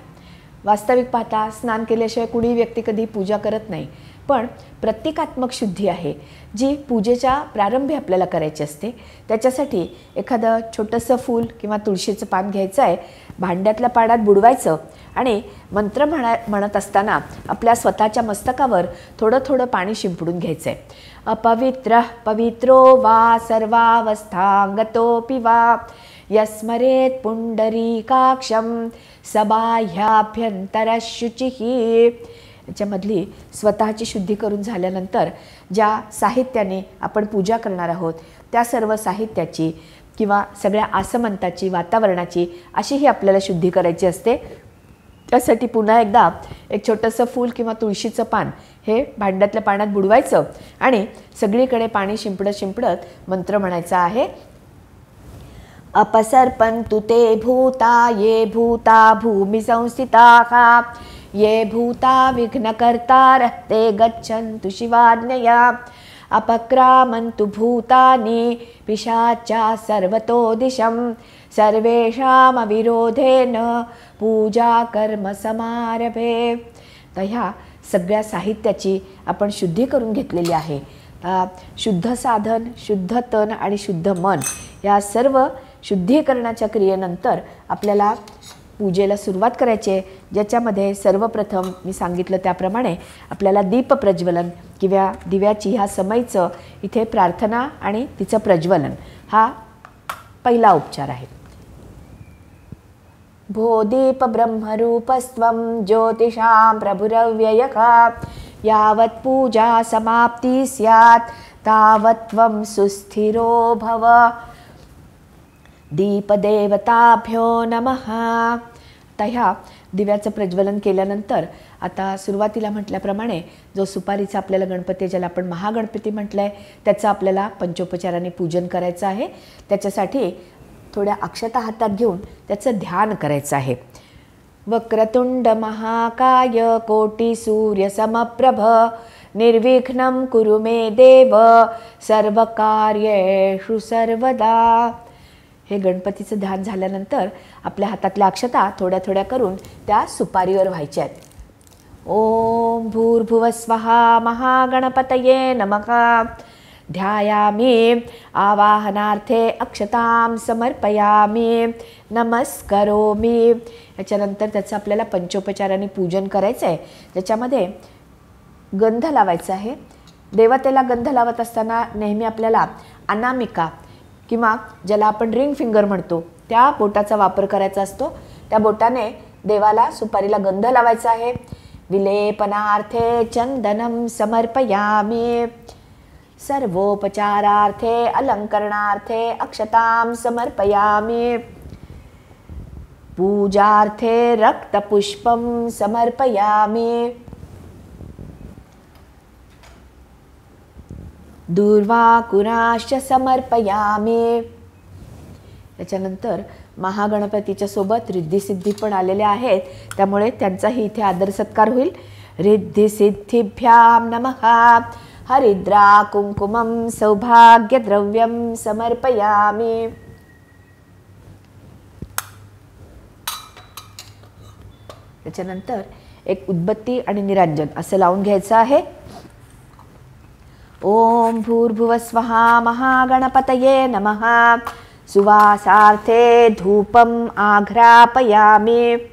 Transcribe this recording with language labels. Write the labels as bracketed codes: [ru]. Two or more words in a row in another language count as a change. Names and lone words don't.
[mr] वास्तविक पाहता स्नान केल्याशिवाय कुणी व्यक्ती कधी पूजा करत नाही, पण प्रतिकात्मक शुद्धी आहे जी पूजेच्या प्रारंभी आपल्याला करायची असते. त्याच्यासाठी एखादं छोटंसं फूल किंवा तुळशीचं पान घ्यायचं आहे, भांड्यातल्या पाण्यात बुडवायचं आणि मंत्र म्हणत असताना आपल्या स्वतःच्या मस्तकावर थोडं थोडं पाणी शिंपडून घ्यायचं आहे. [sa] अपवित्र पवित्रो वा सर्वावस्थांगतोपि वा यस्मरेत पुंडरीकाक्षं सबाह्याभ्यंतरशुचिः. [mr] याच्यामधली स्वतःची शुद्धी करून झाल्यानंतर ज्या साहित्याने आपण पूजा करणार आहोत त्या सर्व साहित्याची किंवा सगळ्या आसमंताची, वातावरणाची अशी ही आपल्याला शुद्धी करायची असते. त्यासाठी पुन्हा एकदा एक छोटंसं फूल किंवा तुळशीचं पान हे भांड्यातल्या पाण्यात बुडवायचं आणि सगळीकडे पाणी शिंपडत मंत्र म्हणायचा आहे. [sa] अपसर्पन्तु ते भूता ये भूता भूमि संस्थिताः ये भूता विघ्नकर्तारः ते गच्छन्तु शिवाज्ञया अपक्रामन्तु भूतानि पिशाचा सर्वतो दिशं सर्वेषामविरोधेन पूजा कर्म समारभे. [mr] तर ह्या सगळ्या साहित्याची आपण शुद्धी करून घेतलेली आहे. शुद्ध साधन, शुद्ध तन आणि शुद्ध मन या सर्व शुद्धीकरणाच्या क्रियेनंतर आपल्याला पूजेला सुरुवात करायची आहे, ज्याच्यामध्ये सर्वप्रथम मी सांगितलं त्याप्रमाणे आपल्याला दीप प्रज्वलन किंवा दिव्याची ह्या समयीचं इथे प्रार्थना आणि तिचं प्रज्वलन हा पहिला उपचार आहे. [sa] भो दीप ब्रह्मरूपस्त्वं ज्योतिषां प्रभुरव्ययः यावत् पूजा समाप्ती स्यात् तावत् त्वं सुस्थिरो भव. दीपदेवताभ्यो नमः. [mr] आता ह्या दिव्याचं प्रज्वलन केल्यानंतर आता सुरुवातीला म्हटल्याप्रमाणे जो सुपारीचा आपल्याला गणपती, ज्याला आपण महागणपती म्हटलं आहे, त्याचं आपल्याला पंचोपचाराने पूजन करायचं आहे. त्याच्यासाठी थोड्या अक्षता हातात घेऊन त्याचं ध्यान करायचं आहे. [sa] वक्रतुंड महाकाय कोटी सूर्य समप्रभ निर्विघ्नं कुरु मे देव सर्वकार्येषु सर्वदा. [mr] हे गणपतीचं ध्यान झाल्यानंतर आपल्या हातातल्या अक्षता थोड्या थोड्या करून त्या सुपारीवर व्हायच्या आहेत. [sa] ओम भूर्भुवः स्वहा महागणपतये नमः. ध्यायामि आवाहनार्थे अक्षतां समर्पयामि नमस्करोमि. [mr] याच्यानंतर त्याचं आपल्याला पंचोपचाराने पूजन करायचं आहे. त्याच्यामध्ये गंध लावायचा आहे. देवतेला गंध लावत असताना नेहमी आपल्याला अनामिका किंवा ज्याला आपण [en] ring finger [mr] म्हणतो त्या बोटाचा वापर करायचा असतो. त्या बोटाने देवाला सुपारीला गंध लावायचा आहे. [sa] विलेपनार्थे चंदनं समर्पयामि. सर्वोपचारार्थे अलंकरणार्थे अक्षतां समर्पयामि. पूजार्थे रक्तपुष्पं समर्पयामि. दूर्वाकुराश्च समर्पयामि. [mr] त्याच्यानंतर महागणपतीच्या सोबत रिद्धिसिद्धी पण आलेल्या आहेत, त्यामुळे त्यांचाही इथे आदर सत्कार होईल. [sa] रिद्धिसिद्धिभ्यां नमः. हरिद्रा कुंकुमं सौभाग्यद्रव्यं समर्पयामि. [mr] त्याच्यानंतर एक उदबत्ती आणि निरांजन असं लावून घ्यायचं आहे. [sa] ओम भूर्भुवः स्वहा महागणपतये नमः. सुवासार्थे धूपम् आघ्रापयामि.